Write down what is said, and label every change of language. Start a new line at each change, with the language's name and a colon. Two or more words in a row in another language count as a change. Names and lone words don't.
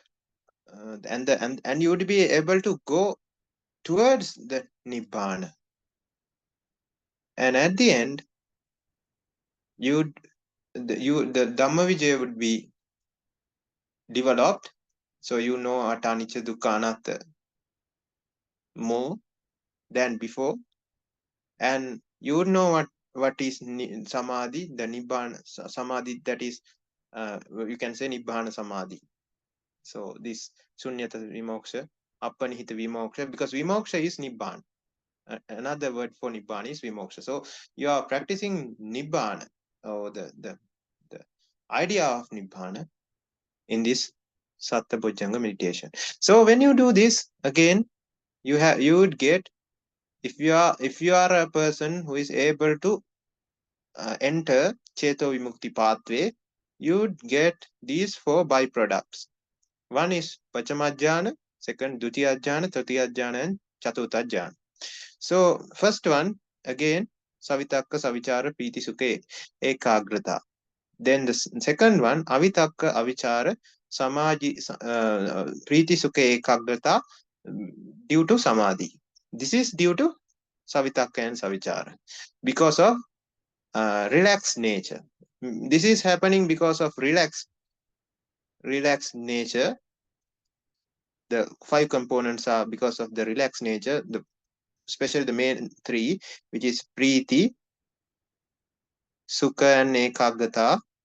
English: and you would be able to go towards the nibbana, and at the end, you'd the
Pali: Dhamma Vijaya
English: would be developed, so you know
Pali: Atanicca Dukkha Anatta
English: more than before, and you would know what is samadhi, the
Pali: nibbana samadhi,
English: that is, you can say
Pali: nibbana samadhi.
English: So this
Sanskrit: sunyata vimoksha, apanihita vimoksha,
English: because vimoksha is nibbana. Another word for nibbana is vimoksha. So you are practicing nibbana, or the idea of nibbana, in this
Pali: satta bojjanga
English: meditation. So when you do this again, you would get, if you are a person who is able to enter
Pali: cheto vimukti
English: pathway, you would get these four byproducts. One is pachamajjhana, second dutiyajjhana, tritiyajjhana, and chaturthajjhana. So first one, again,
Pali: savitakka, savichara, piti, sukha, ekagrata.
English: Then the second one,
Pali: avitakka, avichara, samaji, priti, sukha, ekagrata,
English: due to samadhi. This is due to savitakka and savichara, because of relaxed nature. This is happening because of relaxed nature. The five components are because of the relaxed nature, especially the main three, which is Preeti, Sukha, and Ekagrata.